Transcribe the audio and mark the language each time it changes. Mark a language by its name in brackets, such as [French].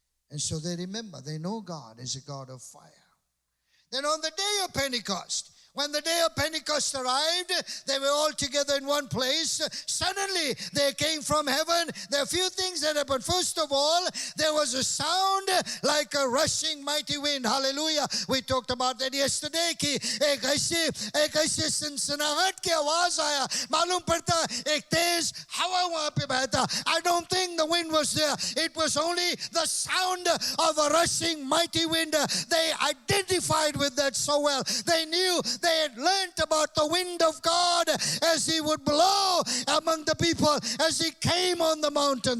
[English] And so they remember, they know God is a God of fire. Then on the day of Pentecost, when the day of Pentecost arrived, they were all together in one place. Suddenly, there came from heaven. There are a few things that happened. First of all, there was a sound like a rushing mighty wind. Hallelujah. We talked about that yesterday. [Hindi] कि एक ऐसे सनसनाहट की आवाज आया. मालूम पड़ता एक तेज हवा वहाँ पे बहता. [English] I don't think the wind was there. It was only the sound of a rushing mighty wind. They identified with that so well. They knew. They had learned about the wind of God as he would blow among the people as he came on the mountain.